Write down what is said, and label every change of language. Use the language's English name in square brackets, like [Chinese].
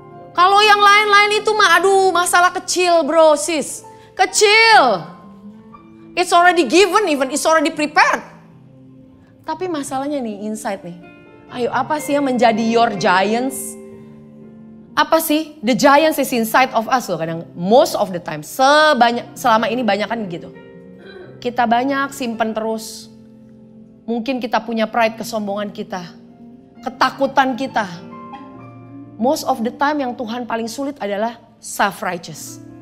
[Indonesian] Kalau yang lain-lain itu masalah kecil bro sis. Kecil. [English] It's already given even, it's already prepared. [Indonesian] Tapi masalahnya nih, inside nih. Ayo apa sih yang menjadi your giants? Apa sih? [English] The giant is inside of us [Indonesian] loh kadang. [English] Most of the time. [Indonesian] Selama ini banyak kan gitu. Kita banyak simpen terus. Mungkin kita punya pride, kesombongan kita. Ketakutan kita. [English] Most of the time [Indonesian] yang Tuhan paling sulit adalah self-righteous.